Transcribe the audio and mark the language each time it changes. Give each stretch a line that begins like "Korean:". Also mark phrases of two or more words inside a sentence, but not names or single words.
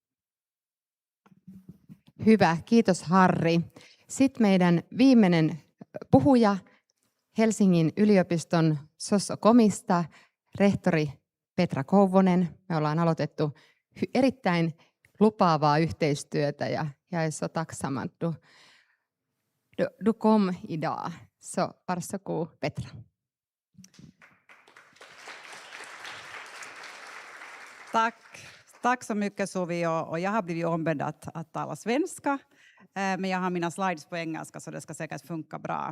Finnish: Hyvä, kiitos Harri. Sitten meidän viimeinen puhuja Helsingin yliopiston Sosso-komista, rehtori Petra Kouvonen. Me ollaan aloitettu erittäin lupaavaa yhteistyötä ja
Swedish: jag är så tacksam att du kom idag. Så varsågod Petra. Tack så mycket Suvi, och jag har blivit ombedd att tala svenska, men jag har mina slides på engelska så det ska säkert funka bra.